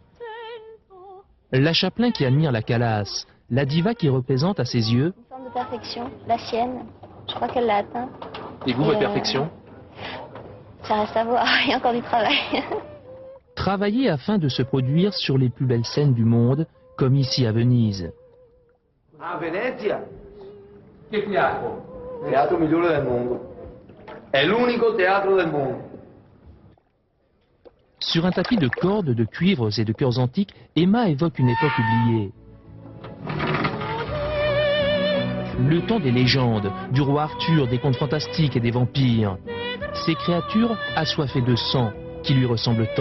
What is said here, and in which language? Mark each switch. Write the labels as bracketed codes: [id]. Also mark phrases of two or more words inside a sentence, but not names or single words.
[fr] La Chaplin qui admire la Calas, la diva qui représente à ses yeux... Une forme de perfection, la sienne, je crois qu'elle l'a atteint. Et vous, votre perfection? Ça reste à voir, il y a encore du travail. Travailler afin de se produire sur les plus belles scènes du monde, comme ici à Venise. [it] A Venezia? Che teatro? Teatro migliore del mondo. È l'unico teatro del mondo. [fr] Sur un tapis de cordes, de cuivres et de chœurs antiques, Emma évoque une époque oubliée. Le temps des légendes, du roi Arthur, des contes fantastiques et des vampires. Ces créatures assoiffées de sang, qui lui ressemblent tant.